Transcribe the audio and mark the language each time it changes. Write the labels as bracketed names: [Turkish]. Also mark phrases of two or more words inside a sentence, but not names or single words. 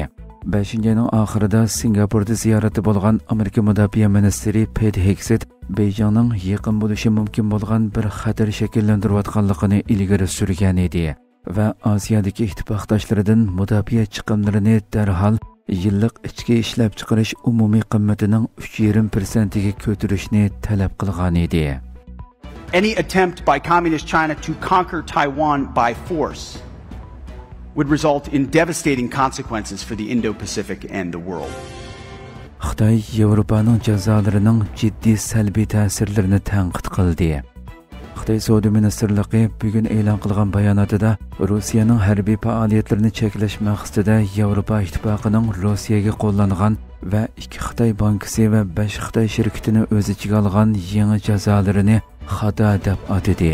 [Uzbek] 5-oyning oxirida Singapurda ziyorati bo'lgan Amerika mudofaa ministri Pete Hegseth Beijingning yaqin bo'lishi mumkin bo'lgan bir xatar shakllantirayotganligini ilgari surgan edi va Osiyodagi ittifoqdoshlaridan mudofaa chiqimlarini darhol yillik ichki ishlab chiqarish umumiy qimmatining 3,5% ga ko'tarishni talab qilgan edi. [English] Any attempt by Communist China to conquer Taiwan by force would result in devastating consequences for the Indo-Pacific and the world. [Uzbek] Xitoy Yevropaning jazolarining jiddiy salbiy ta'sirlarini tanqid qildi. Xitoy Savdo ministrligi bugun e'lon qilgan bayonotida Rossiyaning harbiy faoliyatlarini cheklash maqsadida Yevropa ittifoqining Rossiyaga qo'llangan va 2 Xitoy bankasi va 5 Xitoy shirkatini o'z ichiga olgan yangi jazolarini xato deb atadi.